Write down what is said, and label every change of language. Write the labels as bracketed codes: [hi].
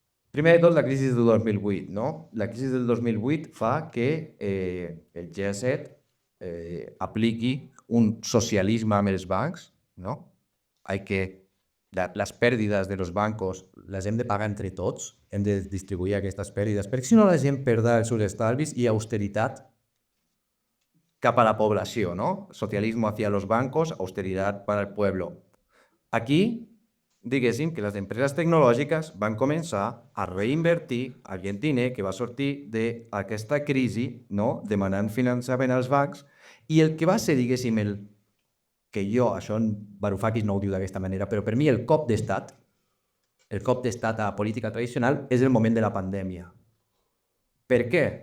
[ca] Primer de tot, la crisi del 2008, no? La crisi del 2008 fa que el G7 apliqui un socialisme amb els bancs, no? Les pèrdides dels bancs les hem de pagar entre tots, hem de distribuir aquestes pèrdides, perquè si no la gent perdrà els seus estalvis i austeritat cap a la població, ¿no? [es] Socialismo hacia los bancos, austeridad para el pueblo. [ca] Aquí, diguéssim que les empreses tecnològiques van començar a reinvertir aquest diner que va sortir d'aquesta crisi, no? Demanant finançament als bancs, i el que va ser, diguéssim, això en Varoufakis no ho diu d'aquesta manera, però per mi el cop d'estat a política tradicional és el moment de la pandèmia. Per què?